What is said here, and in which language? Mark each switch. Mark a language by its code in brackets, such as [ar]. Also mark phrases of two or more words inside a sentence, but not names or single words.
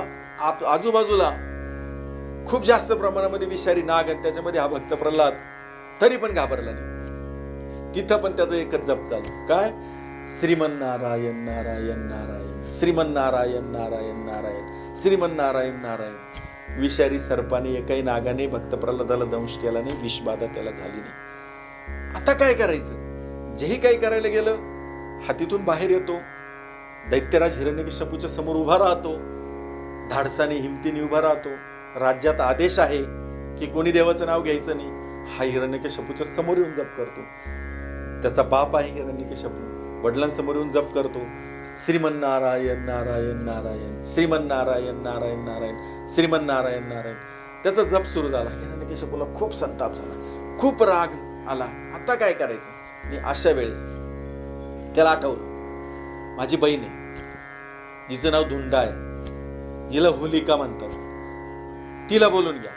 [mr] आजूबाजूला खूप जास्त प्रमाणामध्ये विषारी नाग आणि त्याच्यामध्ये हा भक्त प्रल्हाद तरी पण घाबरला नाही. तिथं पण त्याचं एकच जप चालू. काय? श्रीमन्नारायण नारायण नारायण, श्रीमन्नारायण नारायण नारायण, श्रीमन्नारायण नारायण. विषारी सर्पाने एकाही नागाने भक्त प्रल्हादाला दंश केला नाही, विषबाधा त्याला झाली नाही. आता काय करायचं? जेही काही करायला गेलं हा तिथून बाहेर येतो. दैत्यराज हिरण्यकश्यपूच्या समोर उभा राहतो, धाडसाने हिमतीने उभा राहतो. राज्यात आदेश आहे की कोणी देवाचं नाव घ्यायचं नाही. हा हिरण्यकश्यपूच्या समोर येऊन जप करतो. त्याचा बाप आहे हिरण्यकश्यपू, वडिलांसमोर येऊन जप करतो. श्रीमन्नारायण नारायण नारायण, श्रीमन्नारायण नारायण नारायण, श्रीमन्नारायण नारायण. त्याचा जप सुरू झाला. हिरण्यकश्यपूला खूप संताप झाला, खूप राग आला. आता काय करायचं? आणि अशा वेळेस त्याला आठवलं, माझी बहीण आहे, जिचं नाव धुंडा आहे, जिला होलिका म्हणतात, तिला बोलून घ्या.